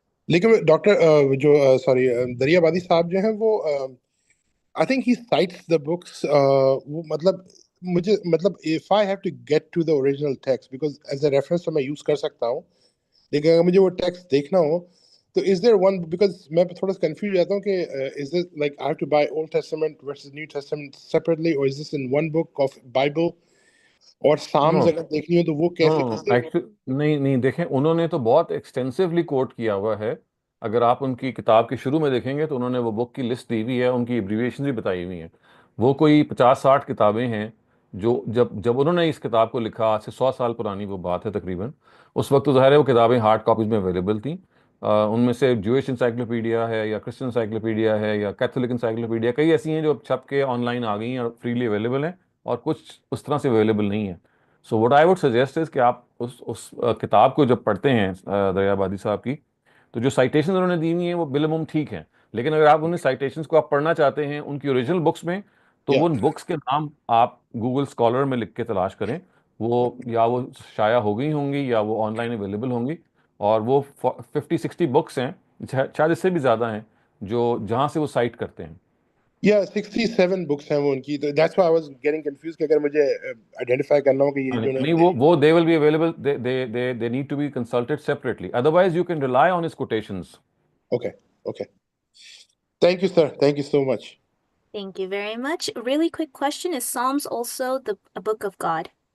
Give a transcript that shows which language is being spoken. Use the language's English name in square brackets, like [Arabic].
[Hindi] लेकिन डॉक्टर जो [English] sorry [Hindi] दरियाबादी साहब जो हैं वो [English] I think he cites the books [Hindi] वो मतलब मुझे मतलब [English] if I have to get to the original text because as a reference [Hindi] तो मैं [English] use [Hindi] कर सकता हूँ लेकिन अगर मुझे वो [English] text [Hindi] देखना हो तो [English] is there one because [Hindi] मैं थोड़ा सा [English] confused [Hindi] रहता हूँ कि [English] is this like I have to buy Old Testament versus New Testament separately or is this in one book of Bible [Hindi] और [English] Psalms No, [Hindi] अगर देखनी हो तो वो कैसे [English] no is there [Hindi] एक्चुअली नहीं नहीं, देखें, उन्होंने तो बहुत एक्सटेंसिवली कोट किया हुआ है। अगर आप उनकी किताब के शुरू में देखेंगे तो उन्होंने वो बुक की लिस्ट दी हुई है, उनकी एब्रीविएशन भी बताई हुई हैं। वो कोई 50-60 किताबें हैं जो जब जब उन्होंने इस किताब को लिखा, आज से 100 साल पुरानी वो बात है तकरीबन, उस वक्त तो ज़ाहिर है वो किताबें हार्ड कॉपीज़ में अवेलेबल थी। उनमें से ज्यूइश इंसाइक्लोपीडिया है या क्रिश्चियन इंसाइक्लोपीडिया है या कैथोलिक इंसाइक्लोपीडिया, कई ऐसी हैं जो अब छप के ऑनलाइन आ गई हैं और फ्रीली अवेलेबल हैं, और कुछ उस तरह से अवेलेबल नहीं है। [English] so what I would suggest is [Hindi] कि आप उस किताब को जब पढ़ते हैं, दरियाबादी साहब की, तो जो साइटेशन उन्होंने दी हुई हैं वो बिलमुम ठीक हैं, लेकिन अगर आप उन साइटेशंस को आप पढ़ना चाहते हैं उनकी ओरिजिनल बुक्स में, तो वो [English] yeah [Hindi] उन बुक्स के नाम आप गूगल स्कॉलर में लिख के तलाश करें। वो शाया हो गई होंगी या वो ऑनलाइन अवेलेबल होंगी, और वो 50-60 बुक्स हैं, शायद इससे भी ज़्यादा हैं, जो जहाँ से वो साइट करते हैं। [English] Yeah, 67 books [Hindi] हैं वो उनकी तो [English] that's why I was getting confused [Hindi] कि अगर मुझे identify करना हो कि ये जो नहीं, वो [English] they will be available, they need to be consulted separately, otherwise you can rely on his quotations. okay okay thank you sir thank you so much Thank you very much. Really quick question. Is Psalms also a book of God?